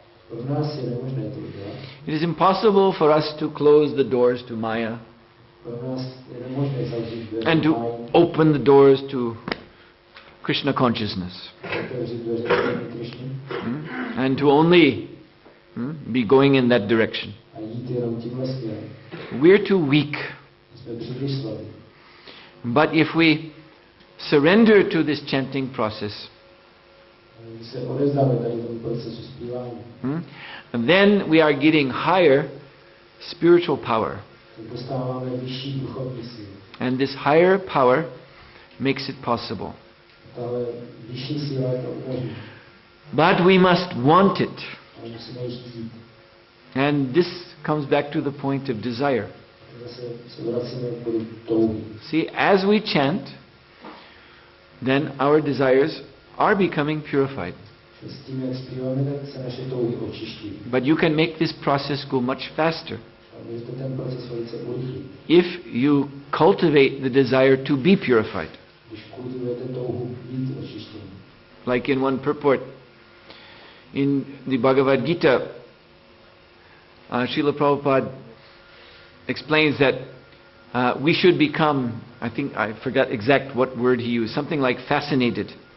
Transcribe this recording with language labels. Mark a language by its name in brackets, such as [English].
[English] It is impossible for us to close the doors to Maya and to open the doors to Krishna consciousness. And to only be going in that direction. [Czech] jít jenom tímhle směrem. [English] We're too weak. [Czech] Jsme příliš slabí. [English] But if we surrender to this chanting process, [Czech] Když se odevzdáme tady tomu procesu zpívání, [English] then we are getting higher spiritual power. [Czech] tak dostáváme vyšší duchovní sílu. [English] And this higher power makes it possible. [Czech] Tahle vyšší síla je to umožní. [English] But we must want it. [Czech] Ale musíme ji chtít. [English] And this comes back to the point of desire. [Czech] Zase se vracíme k bodu touhy. [English] See, as we chant, then our desires are becoming purified. [Czech] S tím, jak zpíváme, tak se naše touhy očiští. [English] But you can make this process go much faster [Czech] A můžete ten proces velice urychlit. [English] if you cultivate the desire to be purified. [Czech] Když kultivujete touhu být očištění. [English] Like in one purport in the Bhagavad Gita, Srila Prabhupada explains that we should become, I forgot exact what word he used, something like fascinated.